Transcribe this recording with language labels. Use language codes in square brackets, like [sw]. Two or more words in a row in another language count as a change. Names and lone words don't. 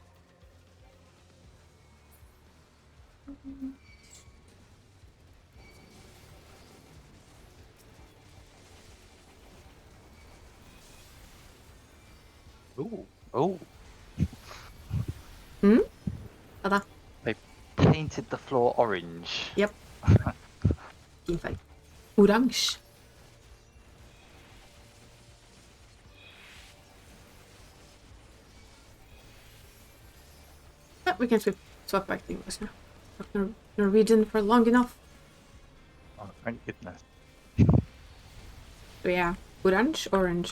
[en] Oh. [no] Hva da? [en] They painted the floor orange. Yep. [no] Fin farge. Oransje. [en] Yeah, we can swap back to English now. Talked Norwegian for long enough. Oh, thank goodness. So yeah, orange.